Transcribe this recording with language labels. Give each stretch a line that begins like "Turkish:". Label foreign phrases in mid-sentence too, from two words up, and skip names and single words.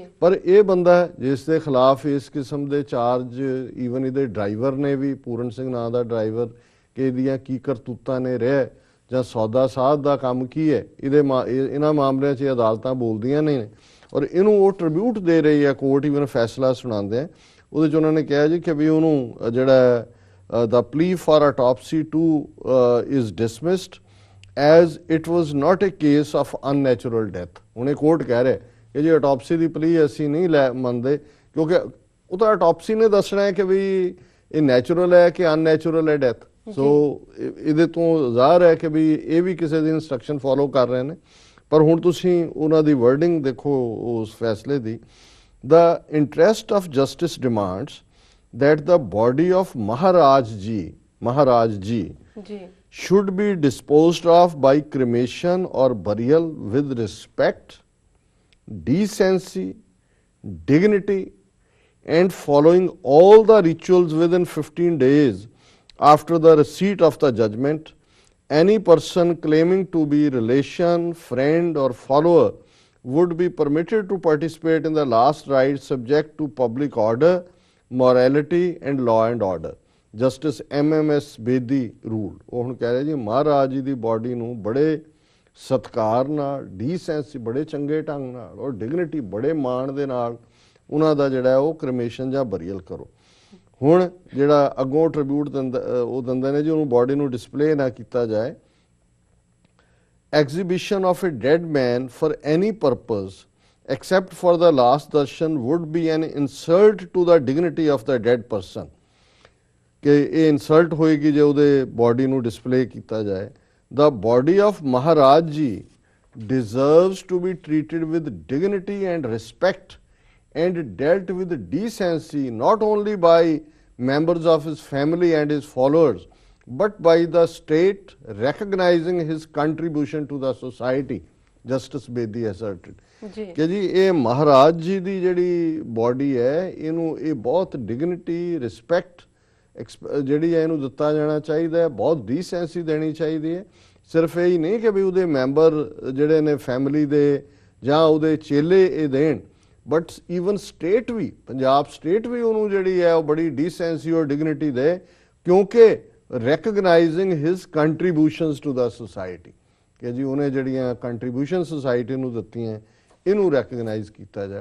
Punjabi: ਪਰ ਇਹ ਬੰਦਾ ਜਿਸ ਦੇ ਖਿਲਾਫ ਇਸ ਕਿਸਮ ਦੇ ਚਾਰਜ, ਈਵਨ ਇਹਦੇ ਡਰਾਈਵਰ ਨੇ ਵੀ, ਪੂਰਨ ਸਿੰਘ ਨਾਂ ਦਾ ਡਰਾਈਵਰ, ਕਿ ਇਹਦੀਆਂ ਕੀ ਕਰਤੂਤਾਂ ਨੇ ਰਹਿ ਜਾਂ ਸੌਦਾ ਸਾਧ ਦਾ ਕੰਮ ਕੀ ਹੈ, ਇਹਨਾਂ ਮਾਮਲਿਆਂ 'ਚ ਅਦਾਲਤਾਂ ਬੋਲਦੀਆਂ ਨੇ ਔਰ ਇਹਨੂੰ ਉਹ ਟ੍ਰਿਬਿਊਟ ਦੇ ਰਹੀ ਹੈ ਕੋਰਟ। ਈਵਨ ਫੈਸਲਾ ਸੁਣਾਉਂਦੇ ਆ ਉਹਦੇ 'ਚ ਉਹਨਾਂ ਨੇ ਕਿਹਾ ਜੀ ਕਿ ਵੀ ਉਹਨੂੰ ਜਿਹੜਾ
English: the plea for autopsy too is dismissed as it was not a case of unnatural death।
Punjabi: ਹੁਣ ਇਹ ਕੋਰਟ ਕਹਿ ਰਿਹਾ ਕਿ ਜੀ ਆਟੋਪਸੀ ਦੀ ਪਲੀ ਅਸੀਂ ਨਹੀਂ ਮੰਨਦੇ, ਕਿਉਂਕਿ ਉਹ ਤਾਂ ਆਟੋਪਸੀ ਨੇ ਦੱਸਣਾ ਹੈ ਕਿ ਵੀ ਇਹ ਨੈਚੁਰਲ ਹੈ ਕਿ ਅਨਨੈਚੁਰਲ ਹੈ ਡੈਥ। ਸੋ ਇਹਦੇ ਤੋਂ ਜ਼ਾਹਰ ਹੈ ਕਿ ਵੀ ਇਹ ਵੀ ਕਿਸੇ ਦੀ
English: instruction follow
Punjabi: ਕਰ ਰਹੇ ਨੇ। ਪਰ ਹੁਣ ਤੁਸੀਂ ਉਹਨਾਂ ਦੀ ਵਰਡਿੰਗ ਦੇਖੋ ਉਸ ਫੈਸਲੇ ਦੀ।
English: The interest of justice demands that the body of Maharaj Ji should be disposed of by cremation or burial with respect, decency, dignity, and following all the rituals within 15 days after the receipt of the judgment. Any person claiming to be relation, friend, or follower would be permitted to participate in the last rites subject to public order, morality and law and order। Justice MMS Bedi rule.
Punjabi: ਉਹ ਹੁਣ ਕਹਿ ਰਹੇ ਜੀ ਮਹਾਰਾਜ ਜੀ ਦੀ ਬਾਡੀ ਨੂੰ ਬੜੇ ਸਤਿਕਾਰ ਨਾਲ, ਡੀਸੈਂਸੀ, ਬੜੇ ਚੰਗੇ ਢੰਗ ਨਾਲ ਔਰ ਡਿਗਨਿਟੀ, ਬੜੇ ਮਾਣ ਦੇ ਨਾਲ ਉਹਨਾਂ ਦਾ ਜਿਹੜਾ ਉਹ ਕ੍ਰਿਮੇਸ਼ਨ ਜਾਂ ਬਰੀਅਲ ਕਰੋ। ਹੁਣ ਜਿਹੜਾ ਅੱਗੋਂ ਟ੍ਰਿਬਿਊਟ ਉਹ ਦਿੰਦੇ ਨੇ ਜੀ ਉਹਨੂੰ ਬਾਡੀ ਨੂੰ ਡਿਸਪਲੇ ਨਾ ਕੀਤਾ ਜਾਏ।
English: Exhibition of a dead man for any purpose except for the last darshan would be an insult to the dignity of the dead person।
Punjabi: ਕਿ ਇਹ ਇਨਸਲਟ ਹੋਏਗੀ ਜੇ ਉਹਦੇ ਬਾਡੀ ਨੂੰ ਡਿਸਪਲੇ ਕੀਤਾ ਜਾਏ।
English: The body of Maharaj Ji deserves to be treated with dignity and respect and dealt with decency not only by members of his family and his followers but by the state recognizing his contribution to the society, Justice Bedi asserted।
Punjabi: ਜੀ ਕਿ ਜੀ ਇਹ ਮਹਾਰਾਜ ਜੀ ਦੀ ਜਿਹੜੀ ਬੋਡੀ ਹੈ ਇਹਨੂੰ ਇਹ ਬਹੁਤ
English: dignity respect
Punjabi: ਜਿਹੜੀ ਹੈ ਇਹਨੂੰ ਦਿੱਤਾ ਜਾਣਾ ਚਾਹੀਦਾ ਹੈ, ਬਹੁਤ ਡੀਸੈਂਸੀ ਦੇਣੀ ਚਾਹੀਦੀ ਹੈ। ਸਿਰਫ ਇਹ ਹੀ ਨਹੀਂ ਕਿ ਵੀ ਉਹਦੇ ਮੈਂਬਰ ਜਿਹੜੇ ਨੇ ਫੈਮਿਲੀ ਦੇ ਜਾਂ ਉਹਦੇ ਚੇਲੇ ਇਹ ਦੇਣ,
English: but even state
Punjabi: ਵੀ, ਪੰਜਾਬ ਸਟੇਟ ਵੀ ਉਹਨੂੰ ਜਿਹੜੀ ਹੈ ਉਹ ਬੜੀ ਡੀਸੈਂਸੀ ਔਰ ਡਿਗਨਿਟੀ ਦੇ, ਕਿਉਂਕਿ
English: recognizing his contributions to the society,
Punjabi: ਕਿ ਜੀ ਉਹਨੇ ਜਿਹੜੀਆਂ
English: contribution society
Punjabi: ਨੂੰ ਦਿੱਤੀਆਂ ਇਹਨੂੰ ਰੈਕਗਨਾਈਜ਼ ਕੀਤਾ ਜਾਏ।